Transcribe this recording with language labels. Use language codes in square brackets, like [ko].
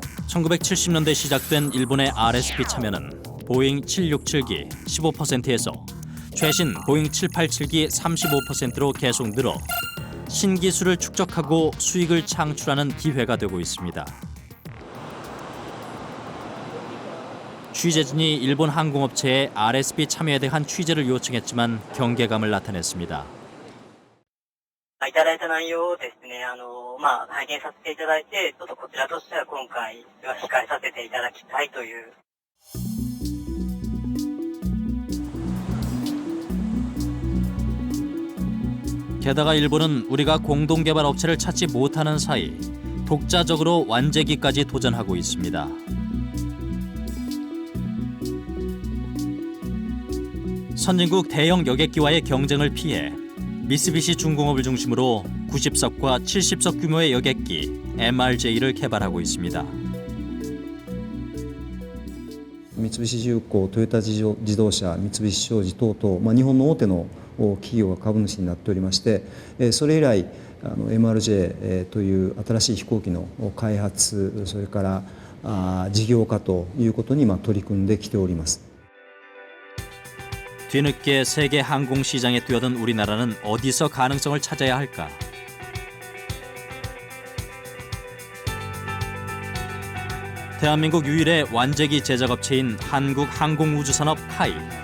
[ko] 1970년대 시작된 일본의 RSP 참여는 보잉 767기 15%에서 최신 보잉 787기 35%로 계속 늘어 신기술을 축적하고 수익을 창출하는 기회가 되고 있습니다. 취재진이 일본 항공업체의 RSP 참여에 대한 취재를 요청했지만 경계감을 나타냈습니다. [ja] いただいた内容をですね、拝見させていただいて、ちょっとこちらとしては今回は控えさせていただきたいという。 [ko] 게다가 일본은 우리가 공동개발 업체를 찾지 못하는 사이 독자적으로 완제기까지 도전하고 있습니다. 선진국 대형 여객기와의 경쟁을 피해 미쓰비시 중공업을 중심으로 90석과 70석 규모의 여객기 MRJ를 개발하고 있습니다. [ja] 三菱重工、トヨタ自動車、三菱商事等々、日本の大手の企業が株主になっておりまして、それ以来MRJ という新しい飛行機の開発、それから事業化ということに取り組んできております。 [ko] 뒤늦게 세계 항공 시장에 뛰어든 우리나라는 어디서 가능성을 찾아야 할까? 대한민국 유일의 완제기 제작업체인 한국항공우주산업 카이.